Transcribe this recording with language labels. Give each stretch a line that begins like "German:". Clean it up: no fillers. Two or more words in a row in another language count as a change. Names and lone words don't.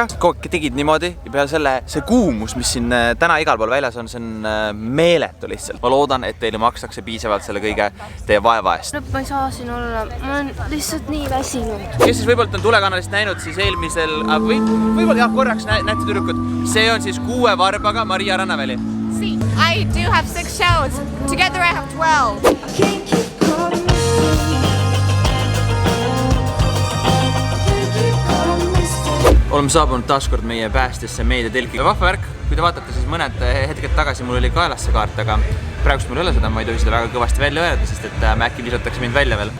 Estonian: Kogu aeg tegid niimoodi ja peale selle see kuumus, mis siin täna igal pool väljas on, see on meeletu lihtsalt. Ma loodan, et teile makstakse piisavalt selle kõige teie vaeva eest. Ma ei saa siin olla. Ma olen lihtsalt nii väsinud. Kes siis võib-olla on tulekanalist näinud, siis eelmisel, võib-olla jah, korraks näete tüdrukud. See on siis 6 varbaga Maria Rannaväli.
English: I do have 6 shows. Together I have 12.
Estonian: Oleme saabunud taaskord meie päästesse meediatelki. Vahva värk, kui te vaatate, siis mõned hetked tagasi mul oli kaelas see kaart, aga praegust mul ei ole seda, ma ei tohi seda väga kõvasti välja öelda, sest et äkki visatakse mind välja veel.